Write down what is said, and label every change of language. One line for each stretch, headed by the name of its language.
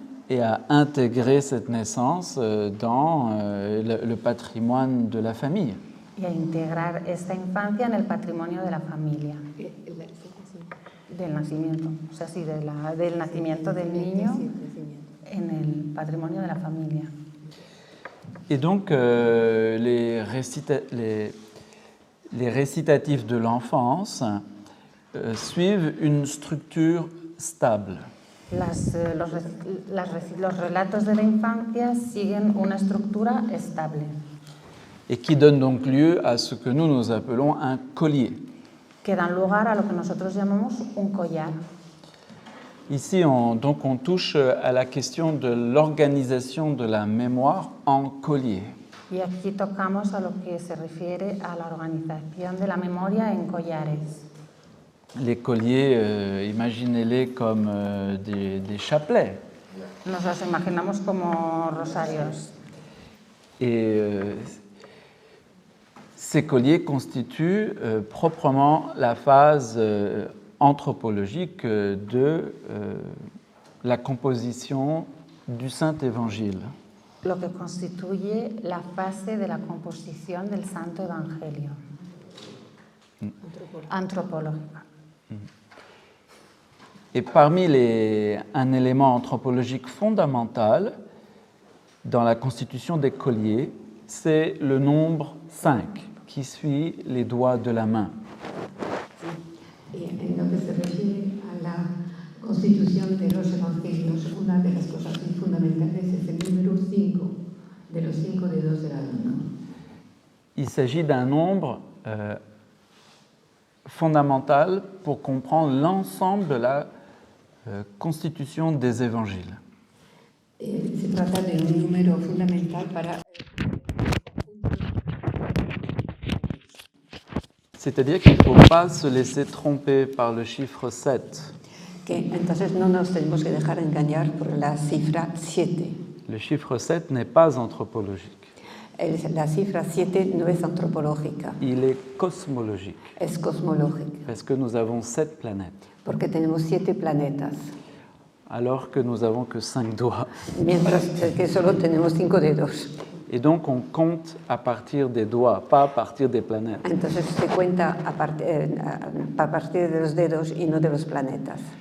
French: et à intégrer cette naissance dans le patrimoine de la famille.
Spanish: y a integrar esta infancia en el patrimonio de la familia, del nacimiento, o sea, sí, del nacimiento del niño en el patrimonio de la familia.
French: Et donc, les récitatifs de l'enfance suivent une structure stable.
Spanish: Los relatos de la infancia siguen una estructura estable,
French: Et qui donne donc lieu à ce que nous appelons un collier.
Spanish: que dan lugar a lo que nosotros llamamos un collar.
French: Ici, on touche à la question de l'organisation de la mémoire en collier.
Spanish: Y aquí tocamos a lo que se refiere a la organización de la memoria en collares.
French: Les colliers, imaginez-les comme des chapelets.
Spanish: Nos los imaginamos como rosarios.
French: Et ces colliers constituent proprement la phase anthropologique de la composition du Saint-Évangile.
Spanish: Lo que constituye la fase de la composición del Santo Evangelio. Antropológica.
French: Et parmi un élément anthropologique fondamental dans la constitution des colliers, c'est le nombre 5 qui suit les doigts de la main.
Spanish: Y en lo que se refiere a la constitución de los evangelios, una de las cosas fundamentales es el número 5 de los 5 dedos de la mano.
French: Il s'agit d'un nombre fondamental pour comprendre l'ensemble de la constitution des évangiles.
Spanish: Se trata de un número fundamental para...
French: C'est-à-dire qu'il ne faut pas se laisser tromper par le chiffre 7.
Spanish: Que entonces no nos tenemos que dejar engañar por la cifra 7.
French: Le chiffre 7 n'est pas anthropologique.
Spanish: La cifra 7 no es antropológica,
French: Il est cosmologique,
Spanish: es cosmológica,
French: parce que nous avons 7 planètes,
Spanish: porque tenemos 7 planetas,
French: alors que nous n'avons que 5 doigts.
Spanish: mientras que solo tenemos 5 dedos.
French: Et donc on compte à partir des doigts, pas à partir des planètes.
Spanish: Entonces se cuenta a partir de los dedos y no de los planetas.